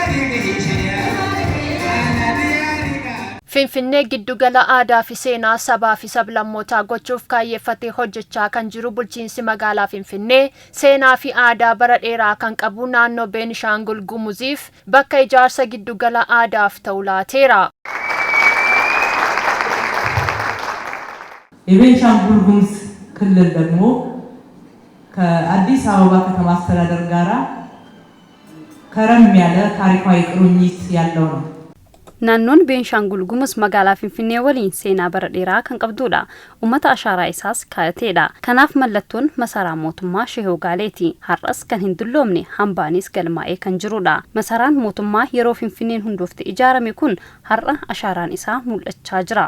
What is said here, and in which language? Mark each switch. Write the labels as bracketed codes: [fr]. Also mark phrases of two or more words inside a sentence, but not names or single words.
[om] Finfinnee giddugala aadaa fi seenaa sabaa fi sablammootaa gochuuf kaayeffatee hojjechaa kan jiru bulchiinsi magaalaa Finfinnee seenaa fi aadaa bara dheeraa kan qabu naannoo Beenishaangul Gumuziif bakka ijaarsa giddugala aadaaf ta'u laateera. [am] የቤንሻንጉል ጉሙዝ ክልል ደግሞ ከአዲስ አበባ ከተማ አስተዳደር ጋራ ከረም ያለ ታሪካዊ ቁርኝት ያለው ነው። [om] ናኖን ቤንሻንጉል ጉሙዝ magaalaa Finfinnee waliin seenaa bara dheeraa kan qabdudha. Ummata ashaaraa isaas kaayateedha. Kanaaf mallattoon masaraa mootummaa Shehoo Gaaleeti. Har'as kan hin dulloomne hambaanis galmaa'ee kan jirudha. Masaraan mootummaa yeroo Finfinneen hundoofte ijaarame kun har'a ashaaraan isaa mul'achaa jira.